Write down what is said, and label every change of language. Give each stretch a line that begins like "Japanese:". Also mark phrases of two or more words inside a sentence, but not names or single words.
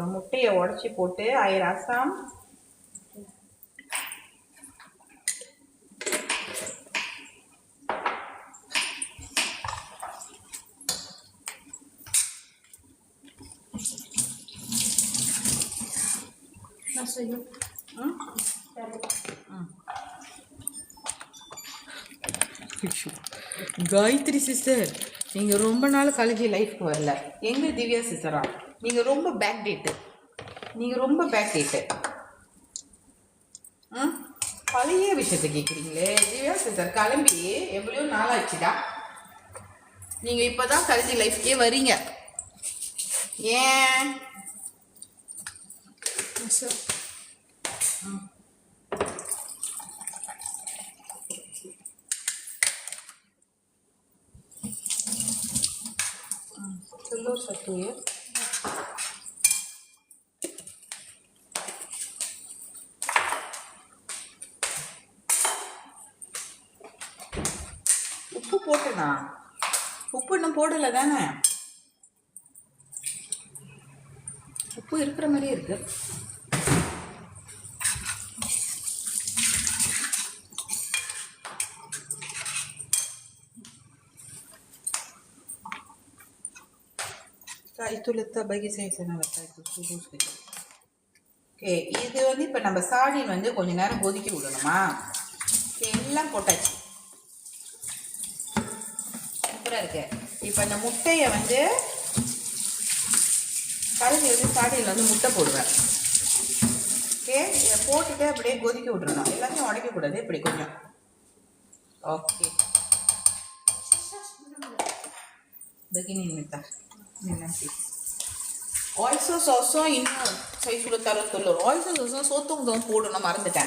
Tamil: முட்டையை உடச்சி போட்டு
Malay: air asam. Masuk.
Tamil: காயத்ரி சிஸ்டர், நீங்கள் ரொம்ப நாள்
English: college lifeக்கு
Tamil: வரல. எங்கே திவ்யா சிஸ்டரா? நீங்கள் ரொம்ப
English: back dated.
Tamil: பழைய விஷயத்தை கேட்குறீங்களே திவ்யா சிஸ்டர். கிளம்பி எவ்வளோ நாள் ஆச்சுடா. நீங்கள் இப்போ தான்
English: college lifeக்கே
Tamil: வரீங்க. ஏன்?
Malay: Masuk. telur satu ya.
Tamil: உப்பு போட்டனா? உப்பு இன்னும் போடல தானே? உப்பு இருக்கிற மாதிரியே இருக்கு.
Malay: itu letak bagi saya sana letak itu sudu sedikit.
Tamil: ஓகே, இது வந்து இப்போ நம்ம சாடின் வந்து கொஞ்ச நேரம் கொதிக்க விடணுமா? எல்லாம் போட்டாச்சு. சூப்பராக இருக்கு. இப்போ இந்த முட்டையை வந்து கலந்து வந்து சாடியில் வந்து முட்டை போடுவேன். ஓகே, இதை போட்டுட்டு அப்படியே கொதிக்க விட்டுறணும். எல்லாத்தையும் உடைக்கக்கூடாது, இப்படி கொஞ்சம். ஓகே,
Malay: begini minta. Nanti.
English: Oyster sauce
Malay: இன்னும் saya sudah taruh telur.
English: Oyster sauce
Malay: sotong dong
Tamil: போடணும், மறந்துட்டேன்.